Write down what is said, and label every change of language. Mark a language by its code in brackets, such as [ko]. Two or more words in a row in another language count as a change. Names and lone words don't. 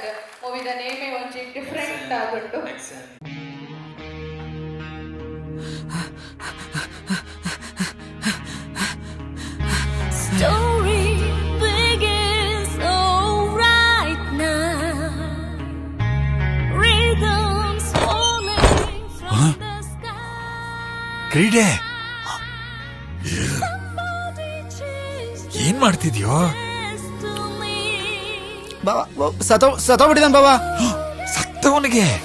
[tcy] ಮೂವಿದ ನೇಮೇ ಒಂಚಿ ಡಿಫ್ರೆಂಟ್ ಆಗುಂಟು. [en] Story begins right now. Rhythms falling from the sky. [kn] ಕ್ರೀಡೆ ಏನ್ ಮಾಡ್ತಿದ್ಯೋ? ಬಾಬಾ ಸತ್ತೋಗ್ಬಿಟ್ಟಿದ್ದಾನೆ ಬಾಬಾ. ಸತ್ತವನಿಗೆ